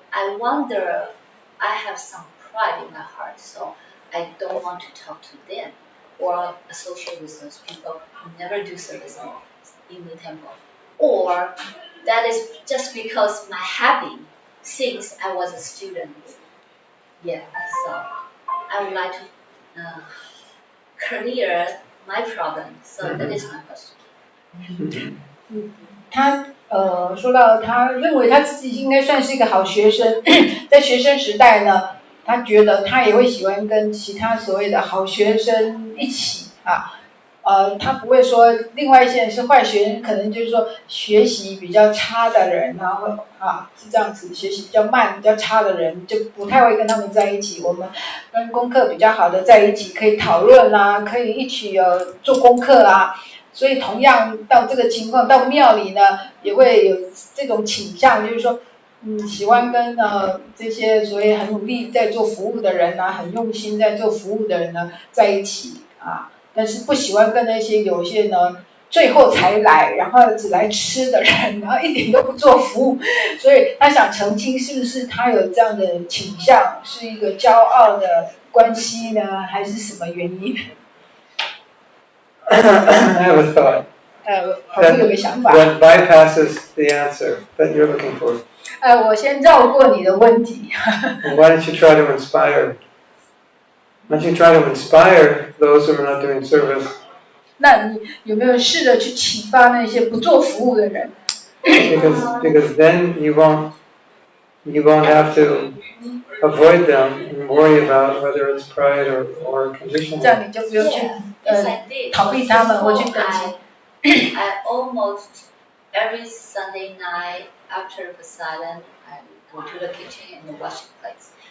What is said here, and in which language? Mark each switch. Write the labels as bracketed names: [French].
[English] I wonder, I have some pride in my heart, so I don't want to talk to them or associate with those people who never do service in the temple. Or that is just because my habit since I was a student. Yeah, so I would like to clear my problem. So that is my question. [Chinese] 他说到他认为他自己应该算是一个好学生，在学生时代呢，他觉得他也会喜欢跟其他所谓的好学生一起他不会说另外一些人是坏学生，可能就是说学习比较差的人是这样子，学习比较慢、比较差的人就不太会跟他们在一起。我们跟功课比较好的在一起，可以讨论可以一起做功课所以同样到这个情况，到庙里呢也会有这种倾向，就是说喜欢跟这些所谓很努力在做服务的人很用心在做服务的人呢在一起但是不喜欢跟那些有些呢最后才来，然后只来吃的人，然后一点都不做服务，所以他想澄清是不是他有这样的倾向，是一个骄傲的关系呢，还是什么原因？ [English] I have a thought [Chinese] 好像有个想法。 [English] that bypasses the answer that you're looking for. [Chinese] 我先绕过你的问题。 [English] And why don't you try to inspire? Why don't you try to inspire those who are not doing service? [Chinese] 那你有没有试着去启发那些不做服务的人？ [English] Because then you won't have to avoid them and worry about whether it's pride or conditioning. [Chinese] 这样你就不用去 [English] Yes, I did. [Chinese] 逃避他们或去等级。 [English] I almost every Sunday night after the silent, I go to the kitchen and wash the plates.